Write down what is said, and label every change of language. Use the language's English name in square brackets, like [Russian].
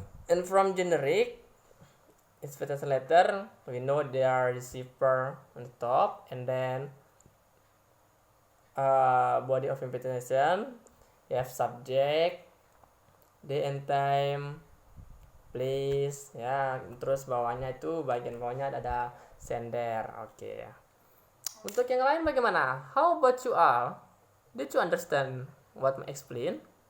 [English] And from generic invitation letter, we know there are receiver on the top, and then body of invitation, you have subject, day and time, place, ya. [Indonesian] Terus bawahnya itu bagian bawahnya ada sender. Oke. Untuk yang lain bagaimana? [English] How about you all? Did you understand what I explain?